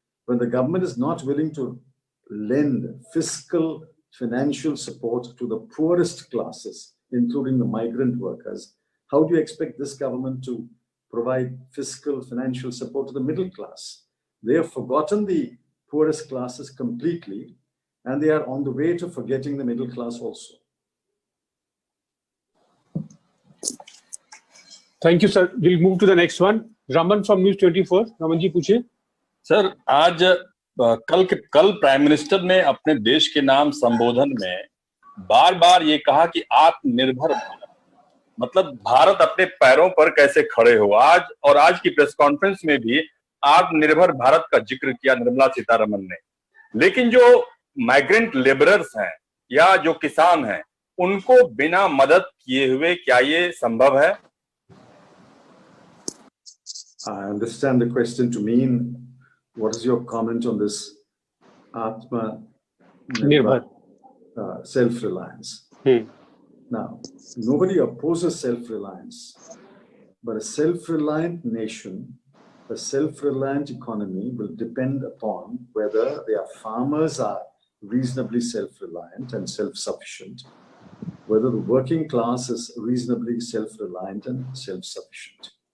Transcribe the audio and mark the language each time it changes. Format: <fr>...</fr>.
<en>when the government is not willing to lend fiscal financial support to the poorest classes, including the migrant workers, how do you expect this government to provide fiscal financial support to the middle class? They have forgotten the poorest classes completely, and they are on the way to forgetting the middle class also. Thank you, sir. We'll move to the next one. Raman from News 24. Raman ji, पूछिए.</en> <hi>Sir, आज कल prime minister ने अपने देश के नाम संबोधन में बार बार ये कहा कि आत्मनिर्भर भारत, मतलब भारत अपने पैरों पर कैसे खड़े हो। आज की प्रेस कॉन्फ्रेंस में भी आत्मनिर्भर भारत का जिक्र किया निर्मला सीतारमन ने, लेकिन जो माइग्रेंट लेबरर्स हैं या जो किसान हैं, उनको बिना मदद किए हुए क्या ये संभव है?</hi> <en>I understand the question to mean, what is your comment on this Atma Nirbhar, self-reliance? Now, nobody opposes self-reliance, but a self-reliant nation, a self-reliant economy will depend upon whether their farmers are reasonably self-reliant and self-sufficient, whether the working class is reasonably self-reliant and self-sufficient.</en>